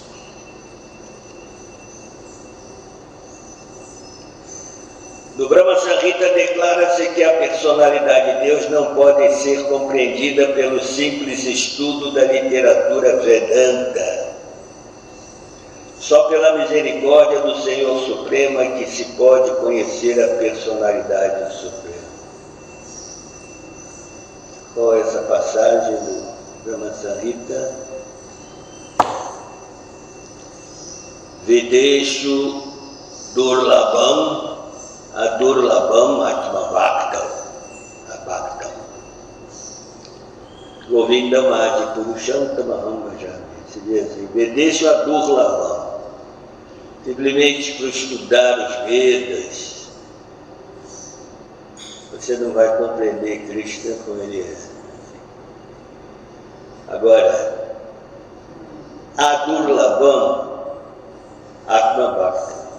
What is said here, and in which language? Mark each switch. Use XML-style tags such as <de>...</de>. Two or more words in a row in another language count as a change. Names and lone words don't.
<pt>No Brahma Samhita declara-se que a personalidade de Deus não pode ser compreendida pelo simples estudo da literatura Vedanta. Só pela misericórdia do Senhor Supremo é que se pode conhecer a personalidade suprema. Qual é essa passagem do Brahma Samhita?</pt> <sa>वेदेषु दुर्लभम् अदुर्लभम् आत्मभक्तम् अभक्तम् गोविन्दम् आदि पुरुषन्तमहम् भजामि.</sa> <pt>Se diz assim:</pt> <sa>वेदेषु अदुर्लभम्.</sa> <pt>Simplesmente por estudar os Vedas, você não vai compreender Krishna como ele é.</pt> <sa>Agora, अदुर्लभम् आत्मभक्तम्.</sa>